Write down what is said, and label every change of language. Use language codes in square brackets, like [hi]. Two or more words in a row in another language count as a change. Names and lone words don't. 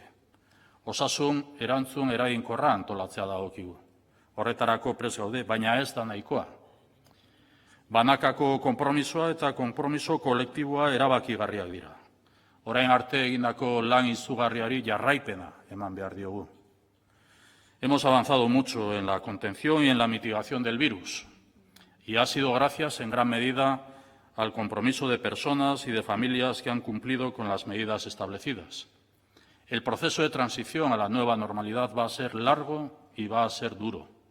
[eu] Osasun erantzun eraginkorra antolatzea dagokigu. Horretarako prest gaude, baina ez da nahikoa. Banakako konpromisoa eta konpromiso kolektiboa erabakigarriak dira. Orain arte egindako lan izugarriari jarraipena eman behar diogu. [es] Hemos avanzado mucho en la contención y en la mitigación del virus, y ha sido gracias en gran medida al compromiso de personas y de familias que han cumplido con las medidas establecidas. El proceso de transición a la nueva normalidad va a ser largo y va a ser duro.